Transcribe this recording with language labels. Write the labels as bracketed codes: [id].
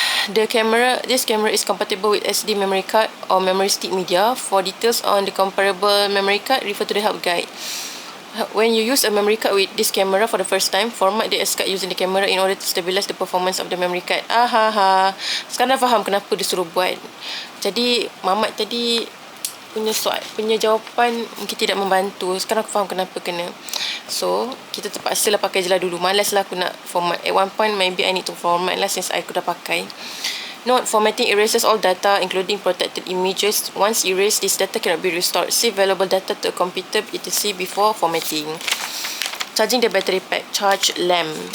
[en] This camera is compatible with SD memory card or memory stick media. For details on the comparable memory card, refer to the help guide. When you use a memory card with this camera for the first time, format the SD card using the camera in order to stabilize the performance of the memory card. [ms] Sekarang dah faham kenapa dia suruh buat. Jadi Mamat tadi punya jawapan mungkin tidak membantu. Sekarang aku faham kenapa kena. [en] So [ms] kita terpaksa lah pakai je lah dulu. Malas lah aku nak format. [en] At one point maybe I need to format lah since [ms] aku dah pakai. [en] Note, formatting erases all data including protected images. Once erased, this data cannot be restored. Save valuable data to a computer etc. before formatting. Charging the battery pack. Charge lamp.